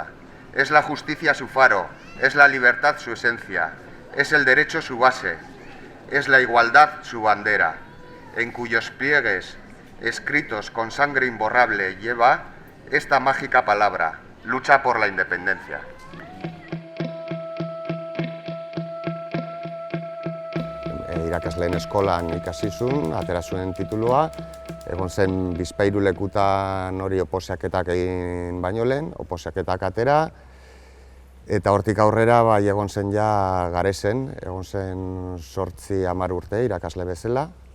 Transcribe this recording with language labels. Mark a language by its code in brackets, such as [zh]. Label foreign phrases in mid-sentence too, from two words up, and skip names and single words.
[es] Es la justicia su faro, es la libertad su esencia, es el derecho su base, es la igualdad su bandera, en cuyos pliegues, escritos con sangre imborrable, lleva esta mágica palabra: lucha por la independencia. [eu] Irakasleen eskolan ikasi zuen, atera zuen titulua, egon zen bizpahiru lekutan hori oposiaketak egin baino lehen, oposiaketak atera, eta hortik aurrera egon zen ja Garesen, egon zen 8-10 urte irakasle bezala.